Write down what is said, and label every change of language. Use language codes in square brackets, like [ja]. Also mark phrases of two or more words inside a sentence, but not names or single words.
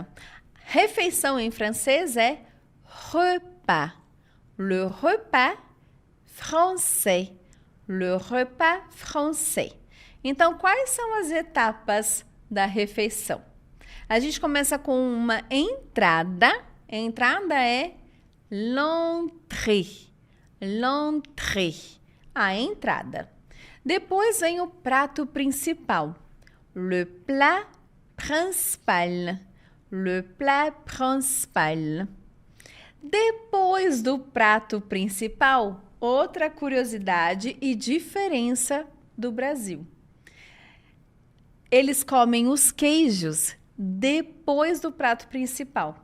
[pt] Refeição em francês é repas. [fr] Le repas français. Le repas français. [pt] Então, quais são as etapas da refeição? A gente começa com uma entrada. A entrada é l'entrée. [fr] L'entrée. [pt] A entrada. Depois vem o prato principal. [fr] Le plat principal. Le plat principal. [pt] Depois do prato principal, outra curiosidade e diferença do Brasil. Eles comem os queijos depois do prato principal.